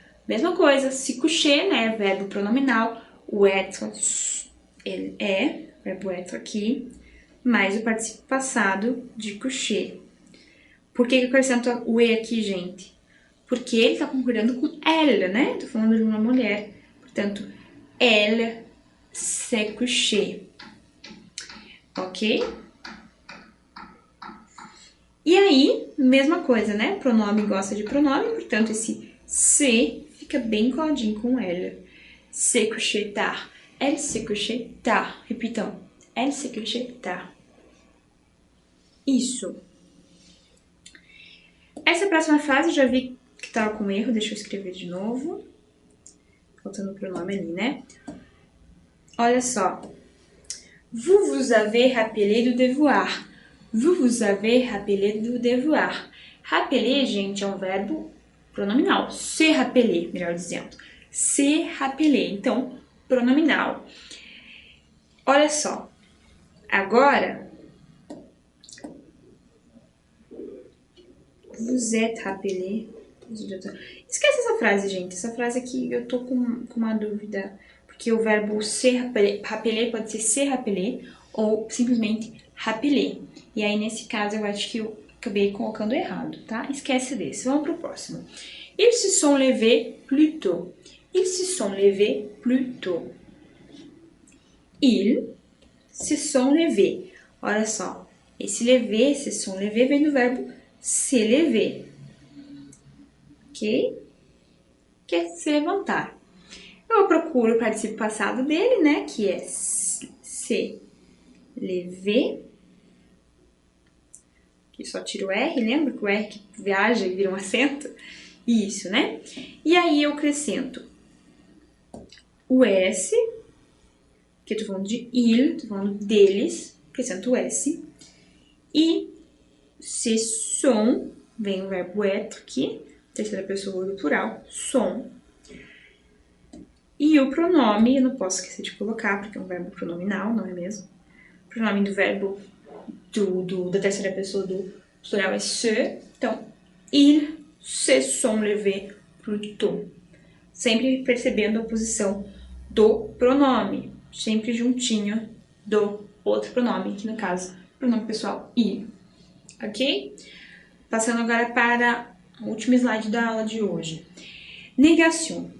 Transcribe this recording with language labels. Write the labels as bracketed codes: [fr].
[pt] Mesma coisa, se coucher, né? Verbo pronominal. O être, ele é, verbo être aqui, mais o participio passado de coucher. Por que eu acrescento o e aqui, gente? Porque ele está concordando com elle, né? Tô falando de uma mulher. Portanto, [fr] elle s'est couchée. [pt] Ok? E aí, mesma coisa, né? Pronome gosta de pronome, portanto, esse se fica bem coladinho com elle. [fr] S'est couché tard. Elle s'est couché tard. [pt] Repitão. [fr] Elle s'est couché tard. [pt] Isso. Essa próxima frase, já vi que tava com erro, deixa eu escrever de novo. Faltando o pronome ali, né? Olha só. [fr] Vous vous avez rappelé du devoir. Vous vous avez rappelé du devoir. [pt] Rappeler, gente, é um verbo pronominal. Se rappeler, melhor dizendo. Se rappeler. Então, pronominal. Olha só. Agora, [fr] vous êtes rappelé. [pt] Esquece essa frase, gente. Essa frase aqui eu tô com uma dúvida. Porque o verbo se rappeler pode ser se rappeler ou simplesmente rappeler. E aí, nesse caso, eu acho que eu acabei colocando errado, tá? Esquece desse. Vamos pro próximo. [fr] Ils se sont levés plus tôt. Ils se sont levés plus tôt. Ils se sont levés. [pt] Olha só. Esse lever, se sont levés, vem do verbo se lever. Ok? Que é se levantar. Eu procuro o participio passado dele, né? Que é se lever. Que só tiro o R, lembra que o R que viaja e vira um acento? Isso, né? E aí eu acrescento o S, que eu tô falando de il, tô falando deles, acrescento o S. E se sont, vem o verbo être aqui, terceira pessoa do plural, sont. E o pronome, eu não posso esquecer de colocar, porque é um verbo pronominal, não é mesmo? O pronome do verbo da terceira pessoa do plural é se. Então, [fr] ils se sont levés plus tôt. [pt] Sempre percebendo a posição do pronome. Sempre juntinho do outro pronome, que no caso, pronome pessoal, il. Ok? Passando agora para o último slide da aula de hoje. Négation.